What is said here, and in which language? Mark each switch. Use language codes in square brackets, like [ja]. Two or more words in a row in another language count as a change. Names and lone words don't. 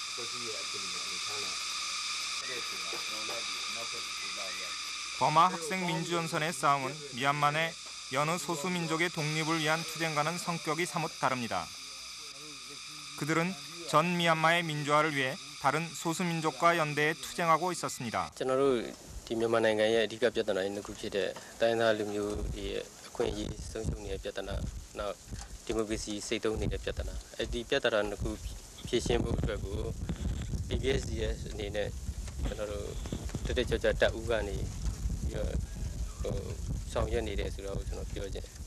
[ko] 버마 학생 민주전선의 싸움은 미얀마 내 여느 소수민족의 독립을 위한 투쟁과는 성격이 사뭇 다릅니다. 그들은 전 미얀마의 민주화를 위해 다른 소수민족과 연대해 투쟁하고 있었습니다. [my] မြန်မာနိုင်ငံရဲ့အဓိကပြဿနာတစ်ခုဖြစ်တဲ့တိုင်းသားလူမျိုးတွေရဲ့အခွင့်အရေးဆုံးရှုံးနေတဲ့ပြဿနာနောက်ဒီမိုကရေစီစိတ်သုံးနေတဲ့ပြဿနာဒီပြဿနာတစ်ခုဖြေရှင်းဖို့အတွက်ကို PPSDS အနေနဲ့ကျွန်တော်တို့တက်တက်ကြွကြွတပ်ဦးကနေပြီးတော့ဆောင်ရွက်နေတယ်ဆိုတော့ကျွန်တော်ပြောချင်တယ်